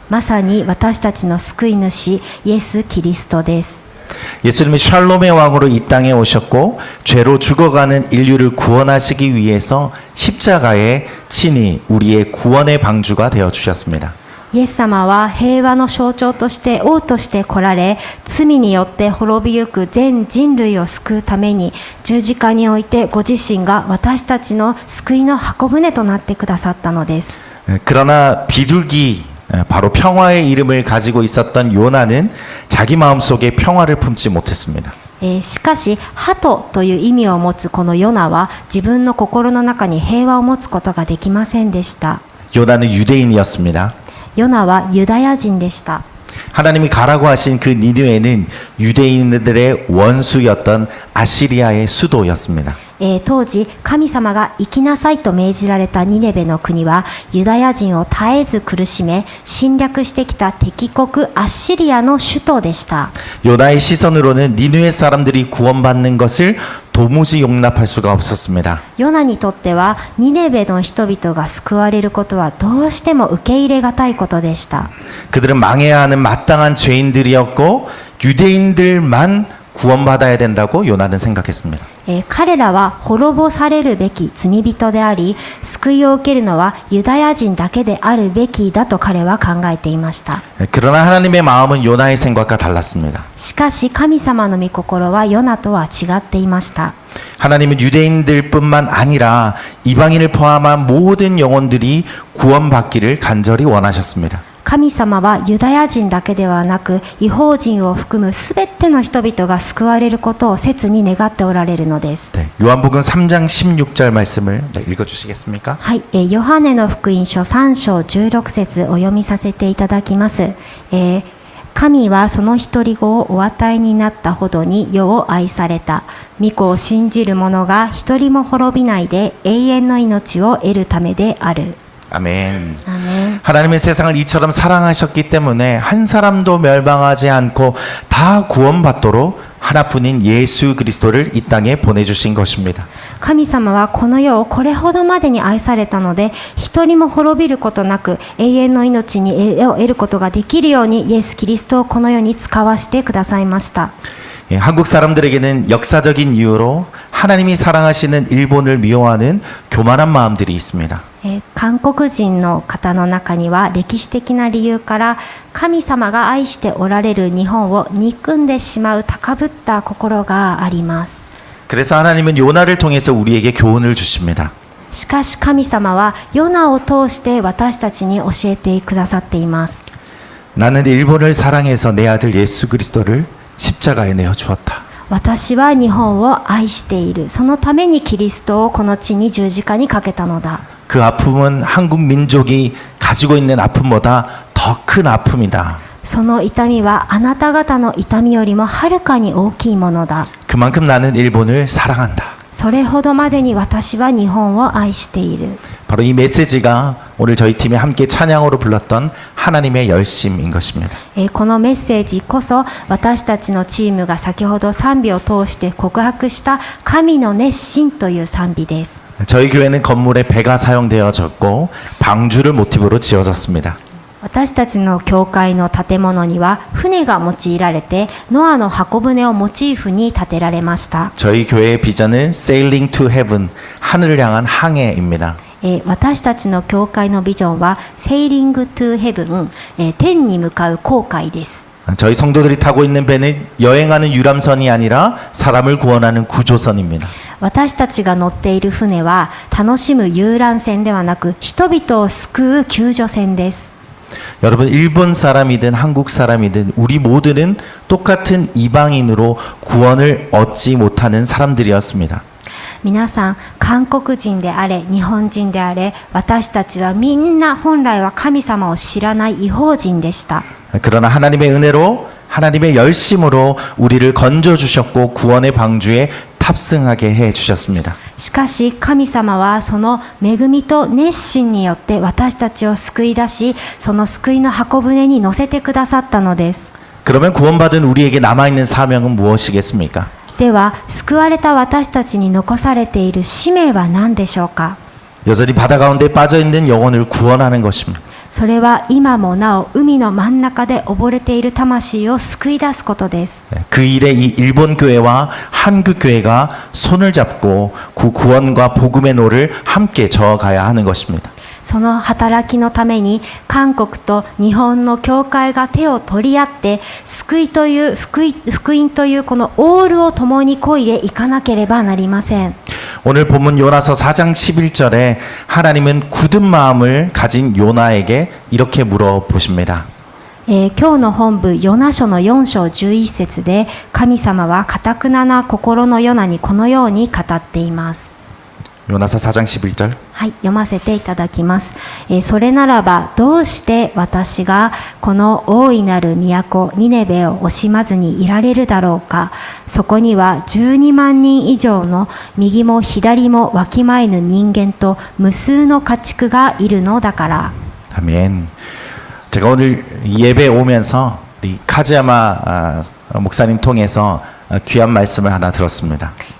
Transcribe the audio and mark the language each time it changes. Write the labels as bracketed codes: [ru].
[ja] まさに私たちの救い主イエス・キリストです。 [ko] 예수님은 샬롬의 왕으로 이 땅에 오셨고 죄로 죽어가는 인류를 구원하시기 위해서 십자가에 친히 우리의 구원의 방주가 되어 주셨습니다. [ja] イエス様は平和の象徴として王として来られ、罪によって滅びゆく全人類を救うために十字架においてご自身が私たちの救いの箱舟となってくださったのです。 [ko] 그러나 비둘기 바로 평화의 이름을 가지고 있었던 요나는 자기 마음속에 평화를 품지 못했습니다. [ja] しかし、鳩という意味を持つこのヨナは自分の心の中に平和を持つことができませんでした。 [ko] 요나는 유대인이었습니다. [ja] ヨナはユダヤ人でした。 [ko] 하나님이 가라고 하신 그 니느웨는 유대인들의 원수였던 아시리아의 수도였습니다. [ja] 当時神様が行きなさいと命じられたニネベの国はユダヤ人を絶えず苦しめ侵略してきた敵国アッシリアの首都でした。 [ko] 요나의 시선으로는 니느웨 사람들이 구원받는 것을 도무지 용납할 수가 없었습니다. [ja] ヨナにとってはニネベの人々が救われることはどうしても受け入れがたいことでした。 [ko] 그들은 망해야 하는 마땅한 죄인들이었고 유대인들만 구원받아야 된다고 요나는 생각했습니다. [ja] 彼らは滅ぼされるべき罪人であり、救いを受けるのはユダヤ人だけであるべきだと彼は考えていました。 [ko] 그러나 하나님의 마음은 요나의 생각과 달랐습니다. [ja] しかし神様の御心はヨナとは違っていました。 [ko] 하나님은 유대인들뿐만 아니라 이방인을 포함한 모든 영혼들이 구원받기를 간절히 원하셨습니다. [ja] 神様はユダヤ人だけではなく異邦人を含むすべての人々が救われることを切に願っておられるのです。 [ko] 네, 요한복음 3장 16절 말씀을 읽어주시겠습니까? [ja] はい、ヨハネの福音書3章16節お読みさせていただきます。神はその一人子をお与えになったほどに世を愛された。御子を信じる者が一人も滅びないで永遠の命を得るためである。 [ko] 아멘. 아멘. 하나님의 세상을 이처럼 사랑하셨기 때문에 한 사람도 멸망하지 않고 다 구원받도록 하나뿐인 예수 그리스도를 이 땅에 보내주신 것입니다. [ja] 神様はこの世をこれほどまでに愛されたので、一人も滅びることなく永遠の命を得ることができるようにイエス・キリストをこの世に使わせてくださいました。 [ko] 한국 사람들에게는 역사적인 이유로 하나님이 사랑하시는 일본을 미워하는 교만한 마음들이 있습니다. [ja] 韓国人の方の中には歴史的な理由から神様が愛しておられる日本を憎んでしまう高ぶった心があります。 [ko] 그래서 하나님은 요나를 통해서 우리에게 교훈을 주십니다. [ja] しかし神様はヨナを通して私たちに教えてくださっています。 [ko] 나는 일본을 사랑해서 내 아들 예수 그리스도를 십자가에 내어 주었다. [ja] 私は日本を愛している。そのためにキリストをこの地に十字架にかけたのだ。 [ko] 그 아픔은 한국 민족이 가지고 있는 아픔보다 더 큰 아픔이다. [ja] その痛みはあなた方の痛みよりもはるかに大きいものだ。 [ko] 그만큼 나는 일본을 사랑한다. [ja] それほどまでに私は日本を愛している。 [ko] 바로 이 메시지가 오늘 저희 팀이 함께 찬양으로 불렀던 하나님의 열심인 것입니다. [ja] このメッセージこそ私たちのチームが先ほど賛美を通して告白した神の熱心という賛美です。 [ko] 저희 교회는 건물에 배가 사용되어졌고 방주를 모티브로 지어졌습니다. [ja] 私たちの教会の建物には船が用いられてノアの箱舟をモチーフに建てられました。 [ko] 저희 교회의 비전은 [en] Sailing to Heaven, [ko] 하늘을 향한 항해입니다. [ja] 私たちの教会のビジョンはセイリングトゥヘブン、天に向かう航海です。 [ko] 저희 성도들이 타고 있는 배는 여행하는 유람선이 아니라 사람을 구원하는 구조선입니다. [ja] 私たちが乗っている船は楽しむ遊覧船ではなく人々を救う救助船です。 [ko] 여러분 일본 사람이든 한국 사람이든 우리 모두는 똑같은 이방인으로 구원을 얻지 못하는 사람들이었습니다. [ja] 皆さん韓国人であれ日本人であれ私たちはみんな本来は神様を知らない異邦人でした。 [ko] 그러나 하나님의 은혜로 하나님의 열심으로 우리를 건져 주셨고 구원의 방주에 탑승하게 해 주셨습니다. [ja] しかし神様はその恵みと熱心によって私たちを救い出しその救いの箱舟に乗せてくださったのです。 [ko] 그러면 구원받은 우리에게 남아 있는 사명은 무엇이겠습니까? [ja] では救われた私たちに残されている使命は何でしょうか。 [ko] 여전히 바다 가운데 빠져 있는 영혼을 구원하는 것입니다. [ja] それは今もなお海の真ん中で溺れている魂を救い出すことです。 [ko] 그 일에 이 일본 교회와 한국 교회가 손을 잡고 그 구원과 복음의 노를 함께 저어가야 하는 것입니다. [ja] その働きのために韓国と日本の教会が手を取り合って救いという福音というこのオールを共に漕いでいかなければなりません。 [ko] 오늘 본문 요나서 4장 11절에 하나님은 굳은 마음을 가진 요나에게 이렇게 물어보십니다. [ja] 今日の本部ヨナ書の4章11節で神様は堅な心のヨナにこのように語っています。 [ko] 요나서 4장 11절. [ja] はい、読ませていただきます。それならばどうして私がこの大いなる都ニネベを惜しまずにいられるだろうか。そこには12万人以上の右も左もわきまえぬ人間と無数の家畜がいるのだから。 [ko] 아멘. 제가 오늘 예배 오면서 우리 카즈야마 목사님 통해서 귀한 말씀을 하나 들었습니다.